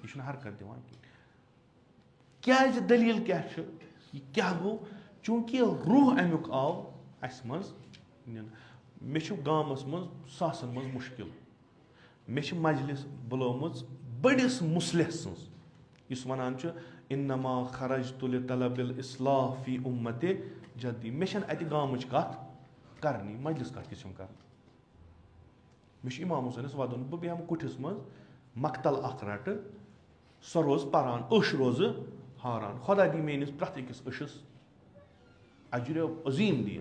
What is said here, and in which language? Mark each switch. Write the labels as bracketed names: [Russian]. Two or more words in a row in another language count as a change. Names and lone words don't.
[Kashmiri] یہِ چھُنہٕ حرکت دِوان کِہیٖنۍ. کیٛازِ دٔلیٖل کیٛاہ چھُ یہِ کیٛاہ گوٚو چوٗنٛکہِ روح اَمیُک آو اَسہِ منٛز نِنہٕ. مےٚ چھُ گامَس منٛز ساسَن منٛز مُشکِل مےٚ چھِ مجلِس بُلٲومٕژ بٔڑِس مُصلح سٕنٛز یُس وَنان چھُ [Arabic] اِنما خرجتُ لطلب الاصلاح فی اُمتِ جدی. [Kashmiri] مےٚ چھَنہٕ اَتہِ گامٕچ کَتھ کَرنی مجلِس کَتھ کِژھ چھَم کَرٕنۍ. مےٚ چھُ اِمام حُسینَس وَدُن بہٕ بیٚہمہٕ کُٹھِس منٛز مقتل اَکھ رَٹہٕ سۄ روزٕ پَران أچھ روزٕ ہاران. خۄدا دی میٲنِس پرٛٮ۪تھ أکِس أچھِس اجرِ عظیٖم دِیِم.